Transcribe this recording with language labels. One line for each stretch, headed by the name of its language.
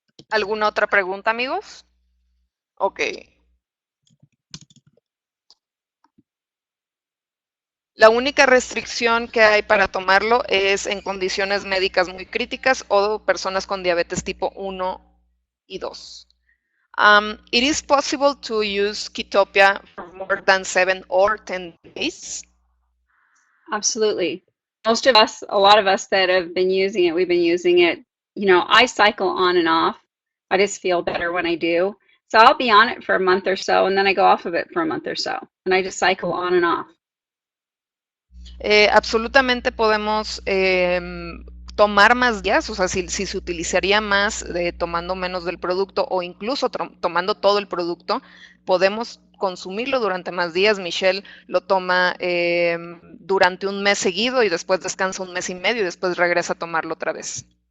Spanish: ¿Alguna otra pregunta, amigos? Ok. La única restricción que hay para tomarlo es en condiciones médicas muy críticas o personas con diabetes tipo 1 y 2.
English: It is possible to use Ketopia for more than 7 or 10 days. Absolutely. Most of us, a lot of us that have been using it, we've been using it. I cycle on and off. I just feel better when I do. So I'll be on it for a month or so, and then I go off of it for a month or so. And I just cycle on and off.
Spanish: Absolutamente podemos tomar más días, o sea, si se utilizaría más tomando menos del producto o incluso tomando todo el producto, podemos consumirlo durante más días. Michelle lo toma durante un mes seguido y después descansa un mes y medio y después regresa a tomarlo otra vez.